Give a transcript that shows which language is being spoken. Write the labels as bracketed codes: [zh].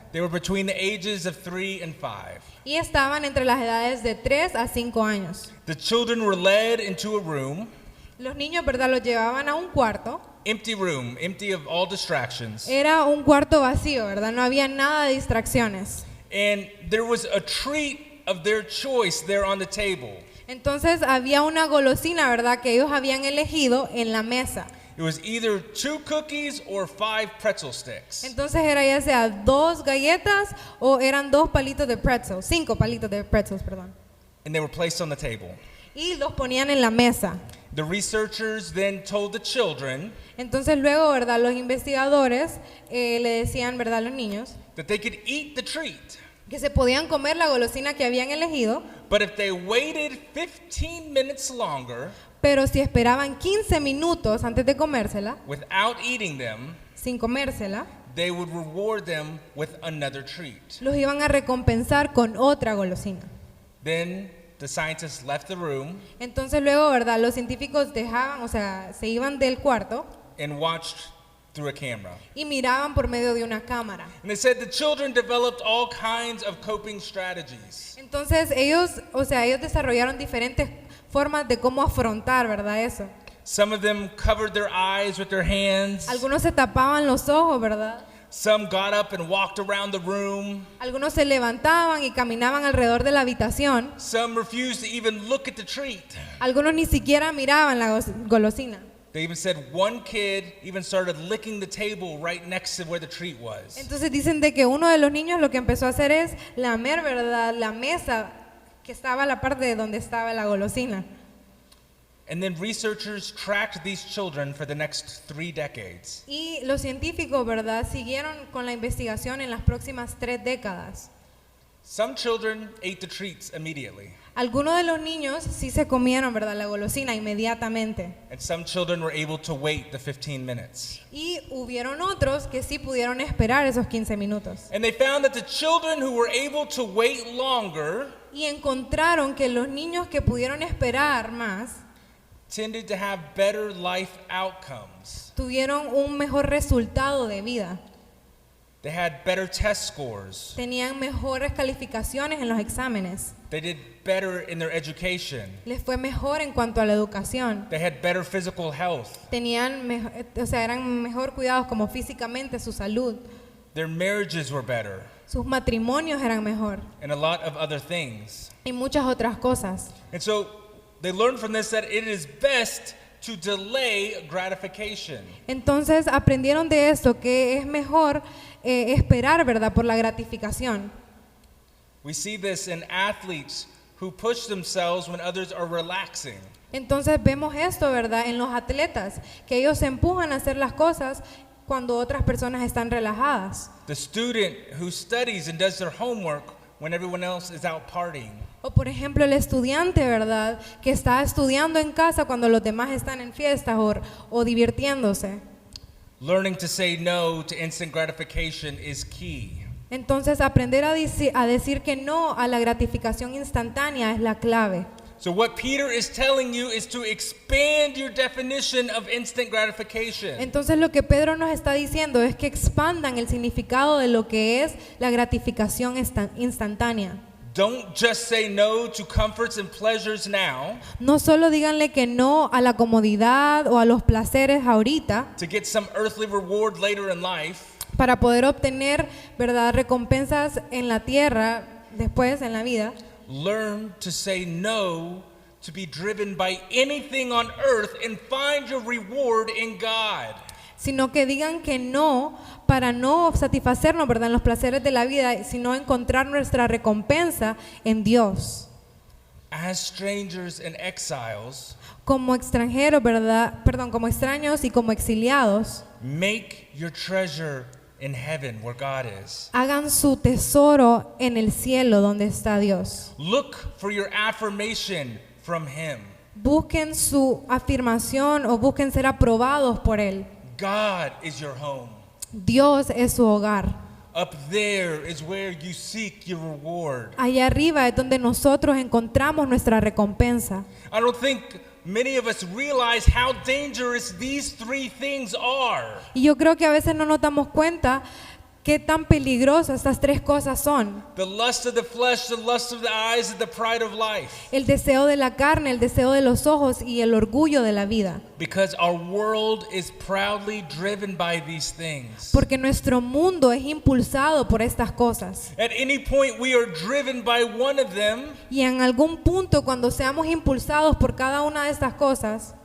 [en] They were between the ages of 3 and 5. [es] Y estaban entre las edades de 3 a 5 años. [en] The children were led into a room, [es] Los niños, ¿verdad?, los llevaban a un cuarto. [en] empty room, empty of all distractions. [es] Era un cuarto vacío, ¿verdad? No había nada de distracciones. [en] And there was a treat of their choice there on the table. [es] Entonces había una golosina, ¿verdad?, que ellos habían elegido en la mesa. [en] It was either 2 cookies or 5 pretzel sticks. [es] Entonces era ya sea 2 galletas o eran 2 palitos de pretzel, 5 palitos de pretzels, perdón. [en] And they were placed on the table. [es] Y los ponían en la mesa. [en] The researchers then told the children [es] Entonces luego, ¿verdad?, los investigadores le decían, ¿verdad?, a los niños [en] that they could eat the treat, [es] que se podían comer la golosina que habían elegido, [en] but if they waited 15 minutes longer [es] pero si esperaban 15 minutos antes de comérsela, [en] without eating them, [es] sin comérsela, [en] they would reward them with another treat. [es] los iban a recompensar con otra golosina. [en] Then the scientists left the room [es] Entonces luego, ¿verdad?, los científicos dejaban, o sea, se iban del cuarto [en] and watched through a camera. [es] y miraban por medio de una cámara. [en] And they said the children developed all kinds of coping strategies. [es] Entonces ellos, o sea, ellos desarrollaron diferentes formas de cómo afrontar, ¿verdad?, eso. [en] Some of them covered their eyes with their hands. [es] Algunos se tapaban los ojos, ¿verdad? [en] Some got up and walked around the room. [es] Algunos se levantaban y caminaban alrededor de la habitación. [en] Some refused to even look at the treat. [es] Algunos ni siquiera miraban la golosina. [en] They even said one kid even started licking the table right next to where the treat was. [es] Entonces dicen de que uno de los niños lo que empezó a hacer es lamer, ¿verdad?, la mesa que estaba a la parte de donde estaba la golosina. [en] And then researchers tracked these children for the next 3 decades. [es] Y los científicos, ¿verdad?, siguieron con la investigación en las próximas 3 décadas. [en] Some children ate the treats immediately, [es] Algunos de los niños sí se comieron, ¿verdad?, la golosina inmediatamente. [en] and some children were able to wait the 15 minutes. [es] Y hubieron otros que sí pudieron esperar esos 15 minutos. [en] And they found that the children who were able to wait longer [es] Y encontraron que los niños que pudieron esperar más [en] tended to have better life outcomes. [es] tuvieron un mejor resultado de vida. [en] They had better test scores. [es] Tenían mejores calificaciones en los exámenes. [en] They did better in their education. [es] Les fue mejor en cuanto a la educación. [en] They had better physical health. [es] Tenían, o sea, eran mejor cuidados como físicamente, su salud. [en] Their marriages were better, [es] Sus matrimonios eran mejor. [en] and a lot of other things. [es] Y muchas otras cosas. [en] And so they learned from this that it is best to delay gratification. [es] Entonces aprendieron de esto que es mejor esperar, ¿verdad?, por la gratificación. [en] We see this in athletes who push themselves when others are relaxing. [es] Entonces vemos esto, ¿verdad?, en los atletas, que ellos se empujan a hacer las cosas cuando otras personas están relajadas. [en] The student who studies and does their homework when everyone else is out partying. [es] O por ejemplo el estudiante, ¿verdad?, que está estudiando en casa cuando los demás están en fiestas o divirtiéndose. [en] Learning to say no to instant gratification is key. [es] Entonces aprender a decir que no a la gratificación instantánea es la clave. [en] So what Peter is telling you is to expand your definition of instant gratification. [es] Entonces lo que Pedro nos está diciendo es que expandan el significado de lo que es la gratificación instantánea. [en] Don't just say no to comforts and pleasures now [es] No solo díganle que no a la comodidad o a los placeres ahorita [en] to get some earthly reward later in life, [es] para poder obtener, ¿verdad?, recompensas en la tierra después en la vida, [en] Learn to say no to be driven by anything on earth and find your reward in God. [es] Sino que digan que no para no satisfacernos, ¿verdad?, en los placeres de la vida, sino encontrar nuestra recompensa en Dios. [en] As strangers and exiles, [es] Como extranjeros, ¿verdad? Perdón, como extraños y como exiliados, [en] make your treasure in heaven where God is. [es] hagan su tesoro en el cielo donde está Dios. [en] Look for your affirmation from Him. [es] Busquen su afirmación o busquen ser aprobados por Él. [en] God is your home. [es] Dios es su hogar. [en] Up there is where you seek your reward. [es] Allá arriba es donde nosotros encontramos nuestra recompensa. [en] I don't think many of us realize how dangerous these three things are. [es] Y yo creo que a veces no nos damos cuenta qué tan peligrosas estas tres cosas son. [en] The lust of the flesh, the lust of the eyes, and the pride of life. [es] El deseo de la carne, el deseo de los ojos y el orgullo de la vida. [en] Because our world is proudly driven by these things. [es] Porque nuestro mundo es impulsado por estas cosas. [en] At any point we are driven by one of them, [es] Y en algún punto, cuando seamos impulsados por cada una de estas cosas,